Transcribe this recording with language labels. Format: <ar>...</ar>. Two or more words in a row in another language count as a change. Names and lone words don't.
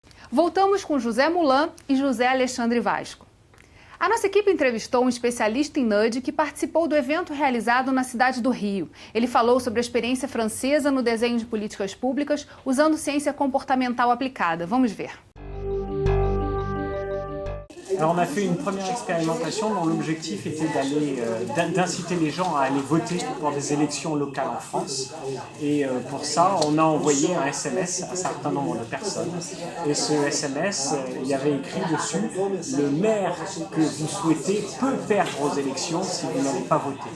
<pt>Voltamos com José Mulan e José Alexandre Vasco. A nossa equipe entrevistou um especialista em nudge que participou do evento realizado na cidade do Rio. Ele falou sobre a experiência francesa no desenho de políticas públicas usando ciência comportamental aplicada. Vamos ver.</pt> <fr>Alors on a fait une première expérimentation dont l'objectif était d'inciter les gens à aller voter pour des élections locales en France. Et pour ça, on a envoyé un SMS à un certain nombre de personnes. Et ce SMS, il y avait écrit dessus « Le maire que vous souhaitez peut perdre aux élections si vous n'allez pas voter ».</fr>